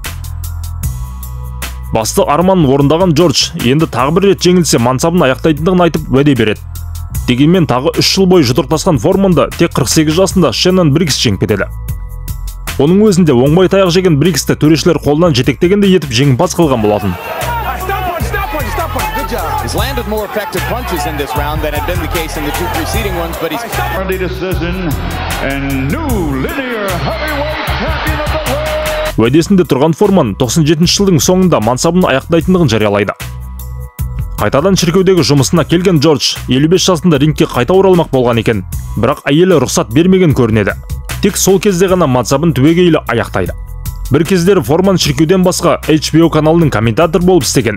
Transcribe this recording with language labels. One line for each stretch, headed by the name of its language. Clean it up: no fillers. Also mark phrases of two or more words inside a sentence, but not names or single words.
Kazakh: Басты арманын орындаған Джордж енді тағы бір рет жеңілсе мансабын аяқтайтындығын айтып уәде береді. Дегенмен тағы 3 жыл бойы жұдырықтасқан Форманды тек 48 жасында Шеннон Брикс жеңіп кетеді. Оның өзінде оңбай таяқ жеген Бриксті төрешілер қолынан жетектегенде етіп жеңімпаз қылған болатын.
English: He's landed more effective punches in this round than had been the case in the two preceding ones, but he's early decision and new linear heavyweight champion of the world.
Kazakh: Уәдесінде тұрған Форман 97 жылдың соңында мансабын аяқтайтындығын жариялайды. Қайтадан шіркеудегі жұмысына келген Джордж 55 жасында рингке қайта оралмақ болған екен, бірақ әйелі рұқсат бермеген көрінеді. Тек сол кезде ғана мансабын түбегейлі аяқтайды. Бір кездері Форман шіркеуден басқа HBO каналының комментатор болып істеген.